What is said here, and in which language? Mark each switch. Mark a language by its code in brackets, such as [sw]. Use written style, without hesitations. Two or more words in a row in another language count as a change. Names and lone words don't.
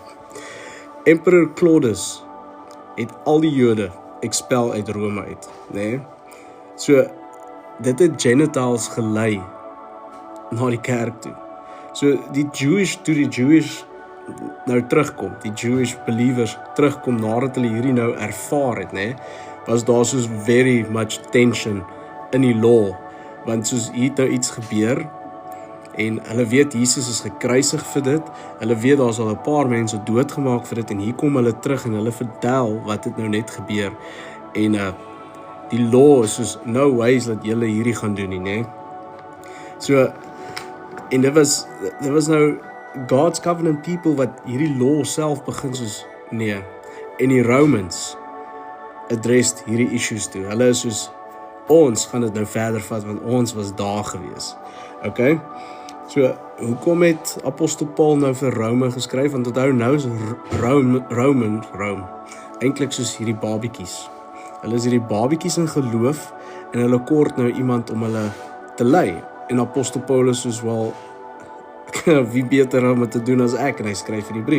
[af] Emperor Claudius het al die Jode expel uit Rome uit, nee, so, dit het Gentiles gelei na die kerk toe. So die Jewish nou terugkom, die [en] Jewish believers [af] terugkom nadat hulle hierdie nou ervaar het, nee, was daar soos [en] very much tension [af] in die law, want soos hier nou iets gebeur, en hulle weet Jesus is gekruisig vir dit, hulle weet daar is al 'n paar mense doodgemaak vir dit, en hier kom hulle terug en hulle vertel wat het nou net gebeur, en die law is soos, [en] no ways [af] dat julle hierdie gaan doen nie, nee. So, en dit was nou [en] God's covenant people [af] wat hierdie law self begin soos, nee, en die [en] Romans addressed [af] hierdie issues toe, hulle is soos, ons gaan dit nou verder vat, want ons was daar gewees, okay, so, hoekom het Apostel Paul nou vir Rome geskryf, want onthou nou is Rome, eintlik soos hierdie babiekies, hulle is hierdie babiekies in geloof, en hulle kort nou iemand om hulle te lei, en Apostel Paulus soos wel, wie beter om het te doen as ek, en hy skryf hierdie brief.